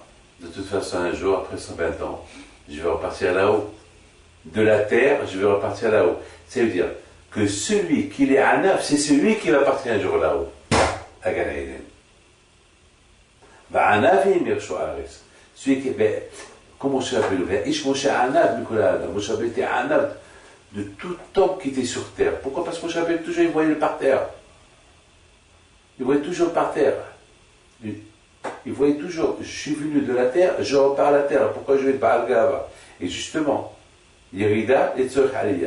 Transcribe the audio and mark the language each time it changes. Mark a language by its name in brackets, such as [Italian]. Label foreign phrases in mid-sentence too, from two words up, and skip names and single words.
[French] De toute façon, un jour, après 120 ans, je vais repartir là-haut. De la terre, je vais repartir là-haut. Ça veut dire que celui qui est à neuf, c'est celui qui va partir un jour là-haut, à Gan Eden. Celui qui est, comme Moshe Rabbeinu, [Hebrew] Ish Moshe Anav Mikol Adam. [French] Moshe Rabbeinu était Anav de tout homme qui était sur terre. Pourquoi? Parce que Moshe Rabbeinu, toujours, il voyait le parterre. Il voyait toujours le parterre. Il voyait toujours, je suis venu de la terre, je repars à la terre. Pourquoi je vais pas à Gava? Et justement, [Hebrew] Yerida et Tzorch Aliyah.